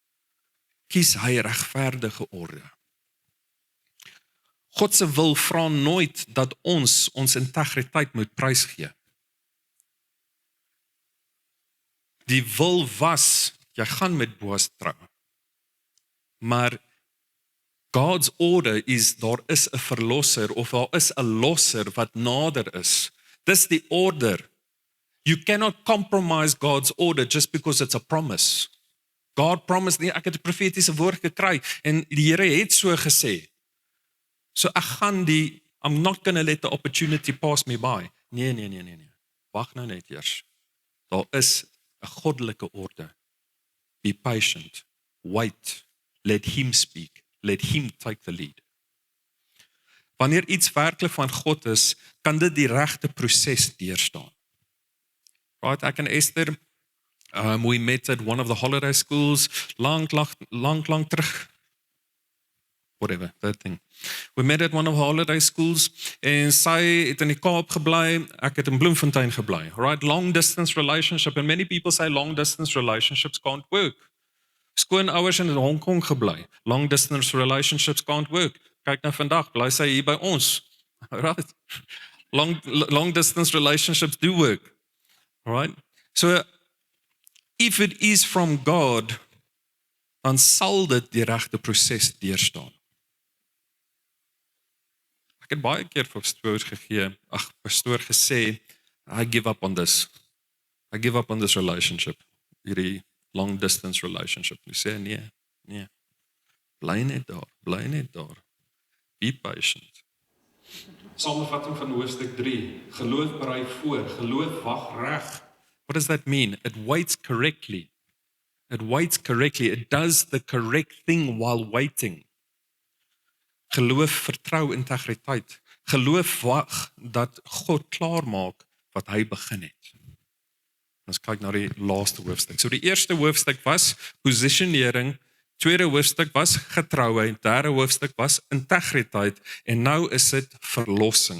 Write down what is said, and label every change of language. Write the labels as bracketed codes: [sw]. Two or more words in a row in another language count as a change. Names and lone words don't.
[af] God se wil vra nooit dat ons integriteit moet prysgee. Die wil was, jy gaan met Boas trou. Maar [en] God's order [af] is, daar is 'n verlosser, of daar is 'n losser wat nader is. Dis die order. [en] You cannot compromise God's order just because it's a promise. God promised, [af] nee, ek het 'n profetiese woord gekry, en die Here het so gesê. [en] So I'm not going to let the opportunity pass me by. [af] Nee. Wag nou net eers. Daar is 'n goddelike orde. [en] Be patient. Wait. Let him speak. Let him take the lead. [af] Wanneer iets werklik van God is, kan dit die regte proses deurstaan. Right, ek en Esther, [en] we met at one of the holiday schools, [af] lang terug. [en] Whatever, that thing. We met at one of the holiday schools, [af] en sy het in die Kaap gebly, ek het in Bloemfontein gebly. [en] Right, long distance relationship, and many people say long distance relationships can't work. [af] Skoonouers in Hong Kong gebly. [en] Long distance relationships can't work. [af] Kyk nou vandag, bly sy hier by ons. [en] Right? Long distance relationships do work. Right? So, if it is from God, [af] dan sal dit die regte proses deurstaan. Ek het baie keer vir pastoor gesê, [en] I give up on this. I give up on this relationship. Hierdie long distance relationship. [af] Jy sê nee. Bly net daar. [en] Be patient. [af] Samevatting van hoofstuk 3. Geloof berei voor, geloof wag reg. [en] What does that mean? It waits correctly. It does the correct thing while waiting. [af] Geloof vertrou integriteit. Geloof wag dat God klaarmaak wat hy begin het. Ons kyk na die laaste hoofstuk. So die eerste hoofstuk was posisionering, tweede hoofstuk was getrouheid, derde hoofstuk was integriteit en nou is dit verlossing.